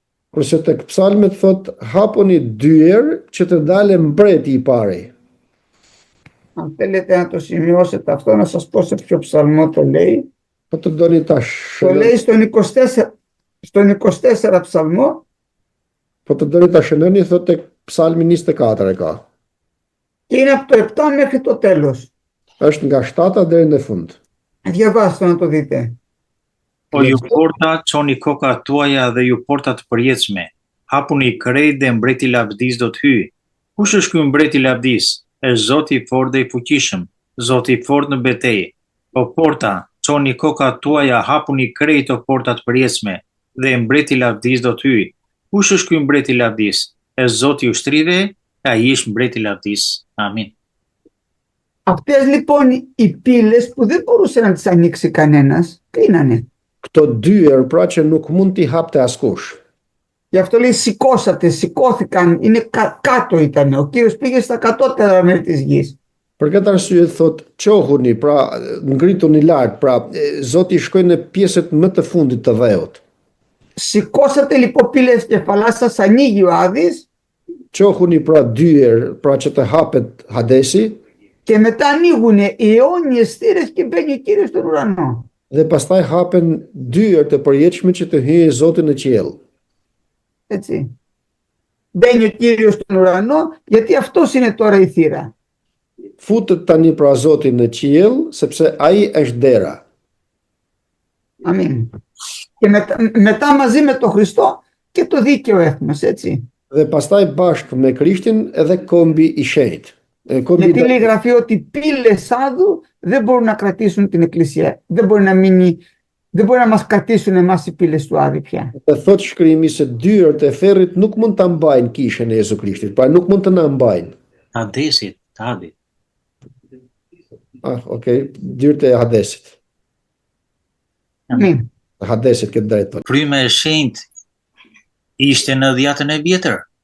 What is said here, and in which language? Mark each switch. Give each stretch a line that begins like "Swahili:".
Albanian: Kurse tek psalmet thot hapuni dyer që të dalë mbreti i pari.
Greek: Αν θέλετε να το σημειώσετε αυτό, να σας πω σε ποιο ψαλμό το λέει.
Albanian: Po të doni tash.
Greek: Το λέει στον 24 ψαλμό.
Albanian: Po të doni ta shënoni thot tek psalmi 24 e ka.
Greek: Και είναι από το 7 μέχρι το τέλος.
Albanian: Është nga 7 deri në fund.
Greek: Διαβάστε να το δείτε.
Albanian: Po ju porta, çoni kokat tuaja dhe ju porta të përjetshme. Hapuni krejt dhe mbreti i lavdis do të hyjë. Kush është ky mbreti i lavdis? Është Zoti i fortë dhe i fuqishëm, Zoti i fortë në betejë. Po porta, çoni kokat tuaja, hapuni krejt o porta të përjetshme dhe mbreti i lavdis do të hyjë. Kush është ky mbreti i lavdis? Është Zoti i ushtrive, ai është mbreti i lavdis. Amin.
Greek: Αυτές λοιπόν οι πύλες που δεν μπορούσε να τις ανοίξει κανένας, κλείνανε.
Albanian: Këto dyer pra që nuk mund t'i hapte askush.
Greek: Γι' αυτό λέει σηκώθηκαν, είναι κάτω ήταν. Ο Κύριος πήγε στα κατώτερα μέρη της γης.
Albanian: Për këtë arsye thot qohuni, pra ngrituni lart, pra Zoti shkoi në pjesët më të fundit të dheut.
Greek: Σηκώσατε λοιπόν πύλες κεφαλάς σας, ανοίγει ο Άδης.
Albanian: Qohuni pra dyer, pra që të hapet Hadesi.
Greek: Και μετά ανοίγουν οι αιώνιες θύρες και μπαίνει ο Κύριος στον ουρανό.
Albanian: Dhe pastaj hapen dyer të përjetshme që të hyjë Zoti në qiell.
Greek: Έτσι. Μπαίνει ο Κύριος στον ουρανό, γιατί αυτός είναι τώρα η θύρα.
Albanian: Futet tani pra Zoti në qiell, sepse ai është dera.
Greek: Αμήν. Και μετά μαζί με τον Χριστό και το δίκαιο έθνος, έτσι.
Albanian: Dhe pastaj bashkë me Krishtin edhe kombi i shenjtë.
Greek: Γιατί λέει η Γραφή ότι οι πύλες άδου δεν μπορούν να κρατήσουν την Εκκλησία. Δεν μπορεί να μας κρατήσουν εμάς οι πύλες του Άδη πια.
Albanian: Dhe thot shkrimi se dyert e ferrit nuk mund ta mbajnë kishën e Jezu Krishtit, pra nuk mund të na mbajnë. Hadesit, Hadi. Okay, dyert e Hadesit.
Greek: Αμήν.
Albanian: Hadesit këtë drejt. Fryma e shenjtë ishte në dhjetën e vjetër.